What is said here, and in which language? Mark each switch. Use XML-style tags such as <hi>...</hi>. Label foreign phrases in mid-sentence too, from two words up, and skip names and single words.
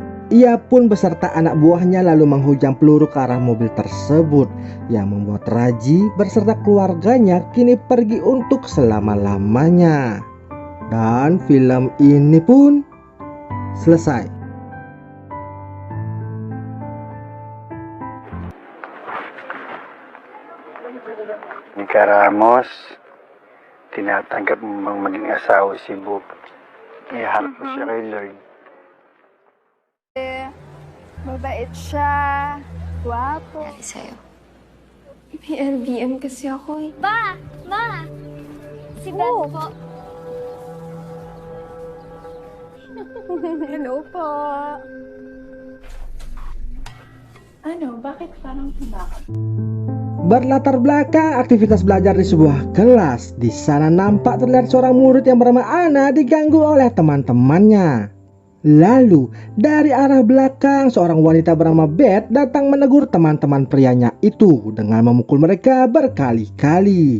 <id>Ia pun beserta anak buahnya lalu menghujam peluru ke arah mobil tersebut yang membuat Raji beserta keluarganya kini pergi untuk selama-lamanya. Dan film ini pun selesai.</id> <tl>Nika Ramos, tinatanggap mo mang maging asawa si Bob. Iharap mo siya kay Lord. Mabait siya. Guwapo. Dali sa'yo. May LBM kasi ako eh. Ba! Ma! Si Beth po. Hello po. Ano? Bakit parang tinakot?</tl> <id>Berlatar belakang aktivitas belajar di sebuah kelas. Di sana nampak terlihat seorang murid yang bernama Ana diganggu oleh teman-temannya. Lalu dari arah belakang seorang wanita bernama Beth datang menegur teman-teman prianya itu dengan memukul mereka berkali-kali.</id>